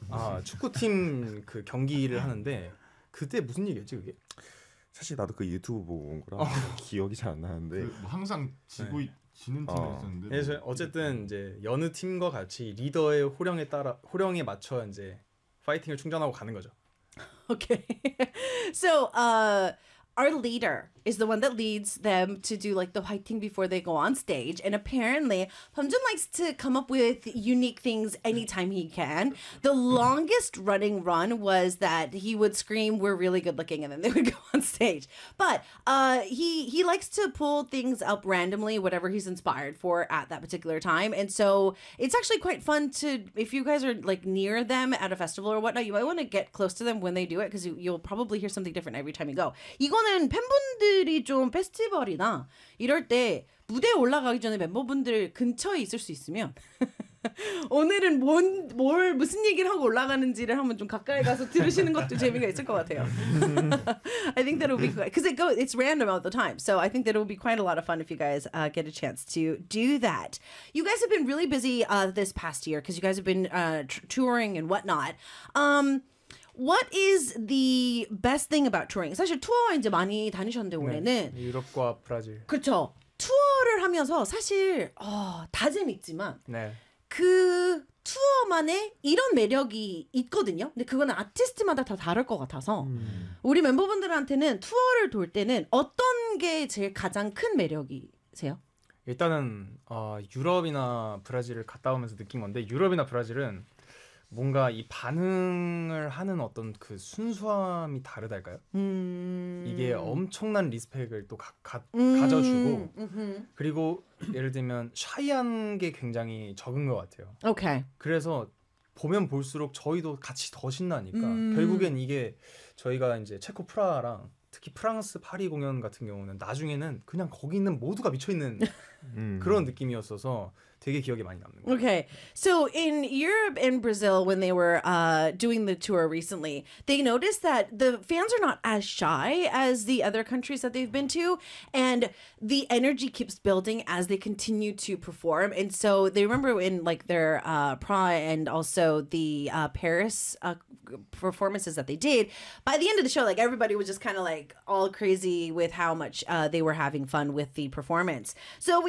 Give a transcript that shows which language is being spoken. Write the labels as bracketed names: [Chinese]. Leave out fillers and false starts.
[Korean] 아 축구팀 그 경기를 하는데 그때 무슨 얘기였지 그게? 사실 나도 그 유튜브 보고 온 거라 기억이 잘 안 나는데 그 항상 지고 네. 지는 팀이었었는데. 그래서 어쨌든 이제 여느 팀과 같이 리더의 호령에 맞춰 이제 파이팅을 충전하고 가는 거죠. [English] Okay, so our leader is the one that leads them to do like the fighting before they go on stage. And apparently, Pumjun likes to come up with unique things anytime he can. The longest running run was that he would scream, "We're really good looking," and then they would go on stage. But he likes to pull things up randomly, whatever he's inspired for at that particular time. And so it's actually quite fun to, if you guys are like near them at a festival or whatnot, you might want to get close to them when they do it because you'll probably hear something different every time you go. [Korean] 이거는 팬분들 들이 좀 페스티벌이나 이럴 때 무대 올라가기 전에 멤버분들 근처에 있을 수 있으면 오늘은 무슨 얘기를 하고 올라가는지를 한번 좀 가까이 가서 들으시는 것도 재미가 있을 것 같아요. [English] I think that'll be because it's random all the time. So I think that'll be quite a lot of fun if you guys get a chance to do that. You guys have been really busy this past year because you guys have been touring and whatnot. What is the best thing about touring? [Korean] 사실 투어 이제 많이 다니셨는데 올해는 네, 유럽과 브라질. 그렇죠. 투어를 하면서 사실 다 재밌지만 네. 그 투어만의 이런 매력이 있거든요. 근데 그거는 아티스트마다 다 다를 것 같아서 우리 멤버분들한테는 투어를 돌 때는 어떤 게 제일 가장 큰 매력이세요? 일단은 유럽이나 브라질을 갔다 오면서 느낀 건데 유럽이나 브라질은 뭔가 이 반응을 하는 어떤 그 순수함이 다르달까요? 이게 엄청난 리스펙을 또 가져주고 그리고 예를 들면 샤이한 게 굉장히 적은 것 같아요. [English] 오케이. [Korean] 그래서 보면 볼수록 저희도 같이 더 신나니까 결국엔 이게 저희가 이제 체코 프라하랑 특히 프랑스 파리 공연 같은 경우는 나중에는 그냥 거기 있는 모두가 미쳐있는 그런 느낌이었어서 되게 기억에 많이 남는 거예요. [English] Okay. So in Europe and Brazil when they were doing the tour recently, they noticed that the fans are not as shy as the other countries that they've been to and the energy keeps building as they continue to perform. And so they remember in like their Prague and also the Paris performances that they did, by the end of the show like everybody was just kind of like all crazy with how much they were having fun with the performance. So we